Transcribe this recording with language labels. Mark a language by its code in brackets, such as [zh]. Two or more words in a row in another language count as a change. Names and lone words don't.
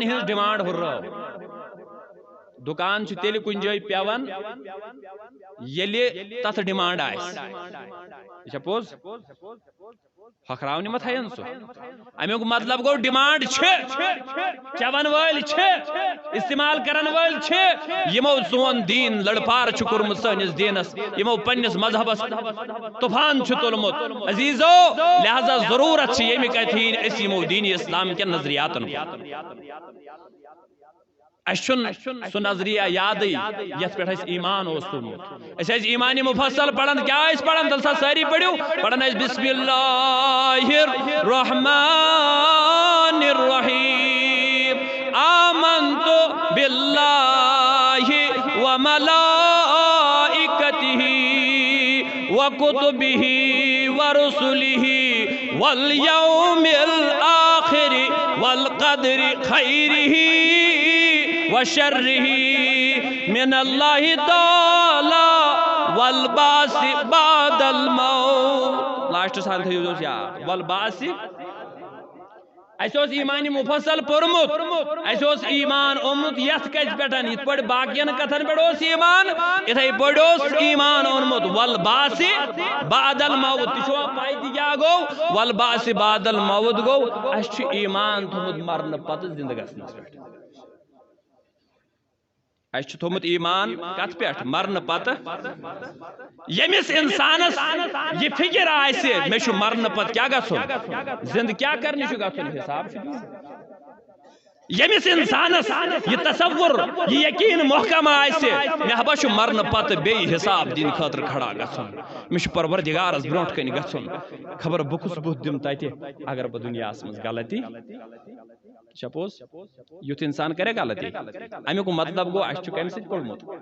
[ks] ہٕنٛز ڈِمانڈ ہُررٲو دُکان چھُ تیٚلہِ کُنہِ جایہِ پیوان ییٚلہِ تتھ ڈِمانڈ آسہِ یہِ چھا پوٚز ہۄکھراونہِ ما تھاین سُہ امیُک مطلب گوٚو ڈِمانڈ چھِ چٮ۪ون وٲلۍ چھِ استعمال کرن وٲلۍ چھِ یِمو سون دیٖن لڑپار چھُ کوٚرمُت سٲنِس دیٖنس یِمو پننِس مذہبس طوفان چھُ تُلمُت عزیٖزو لہذا ضروٗرت چھِ ییٚمہِ کتھِ ہِنٛدۍ أسۍ یِمو دیٖنی اسلام کٮ۪ن نظریاتن اسہِ چھُنہٕ سُہ نظریہ یادٕے یتھ پٮ۪ٹھ اسہِ ایمان اوس تھوٚمُت أسۍ ٲسۍ ایمانِ مُفصل پران کیٛاہ ٲسۍ پران تیٚلہِ سا سٲری پٔرِو پران ٲسۍ [ar] بسم اللہ الرحمن الرحیم آمنت باللہ وملائکتہ وکتبہ ورسلہ والیوم الآخر والقدر خیرہ وشرہ من اللہ تعالی والبعث بعد الموت [ks] لاسٹ سان تھٲیِو یاد والبعث اسہِ اوس ایٖمانہِ مُفصل پوٚرمُت اسہِ اوس ایٖمان اوٚنمُت یتھ کتھِ پٮ۪ٹھ یِتھ پٲٹھۍ باقین کتھن پٮ۪ٹھ اوس ایٖمان یِتھے پٲٹھۍ اوس ایٖمان اوٚنمُت [ar] والبعث بعد الموت [ks] تہِ چھُوا پاے تہِ کیٛاہ گوٚو [ar] والبعث بعد الموت [ks] گوٚو اسہِ چھُ ایٖمان تھوٚمُت مرنہٕ پتہٕ زندٕ گژھنس پٮ۪ٹھ اسہِ چھُ تھوٚمُت ایٖمان کتھ پٮ۪ٹھ مرنہٕ پتہٕ ییٚمِس انسانس یہِ فکر آسہِ مےٚ چھُ مرنہٕ پتہٕ کیٛاہ گژھُن زندٕ کیٛاہ کرنہِ چھُ گژھُن حساب چھُ دیُن ییٚمِس انسانس یہِ تصور یہِ یقیٖن محکم آسہِ مےٚ ہبا چھُ مرنہٕ پتہٕ بیٚیہِ حساب دِنہٕ خٲطرٕ کھڑا گژھُن مےٚ چھُ پروردگارس برونٛٹھ کنہِ گژھُن خبر بہٕ کُس بُتھ دِمہٕ تتہِ اگر بہٕ دُنیاہس منٛز غلطی چھا پوٚز یُتھ انسان کرِ غلطی امیُک مطلب گوٚو اسہِ چھُ کمہِ سۭتۍ پوٚرمُت